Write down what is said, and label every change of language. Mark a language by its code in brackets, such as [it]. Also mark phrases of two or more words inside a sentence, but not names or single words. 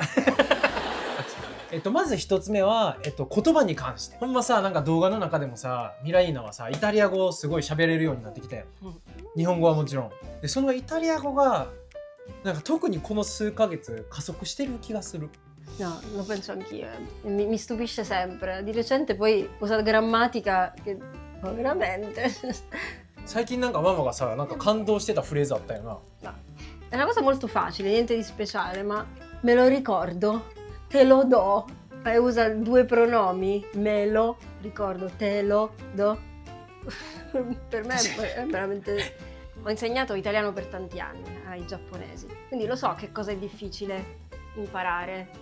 [ja] まず一つ目は、言葉に関して。ほんまさ、なんか動画の中でもさ、ミライーナはさ、イタリア語をすごい喋れるようになってきたよ。日本語はもちろん。で、そのイタリア語が、なんか特にこの数ヶ月加速してる気がする。 [it] No, lo penso anch'io. Mi stupisce sempre. Di recente poi usa grammatica che... Ma veramente? [ja] 最近なんかママがさ、なんか感動してたフレーズあったよな。 [it] No. È una cosa molto facile, niente di speciale, ma me lo ricordo, te lo do. E usa due pronomi, me lo ricordo, te lo do. Per me è veramente... Ho insegnato italiano per tanti anni ai giapponesi, quindi lo so che cosa è difficile imparare.